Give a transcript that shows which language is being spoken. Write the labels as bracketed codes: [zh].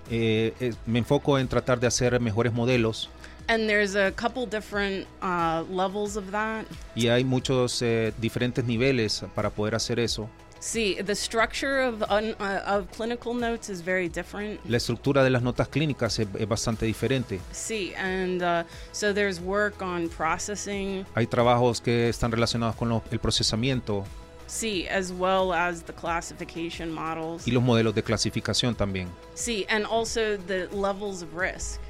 [es] Me enfoco en tratar de hacer mejores modelos. [en] And there's a couple different levels of that. [es] Y hay muchos diferentes niveles para poder hacer eso. [en] See, the structure of clinical notes is very different. [es] La estructura de las notas clínicas es bastante diferente. [en] See, and so there's work on processing. [es] Hay trabajos que están relacionados con el procesamiento. [en] See, as well as the classification models. [es] Y los modelos de clasificación también. [en] See, and also the levels of risk.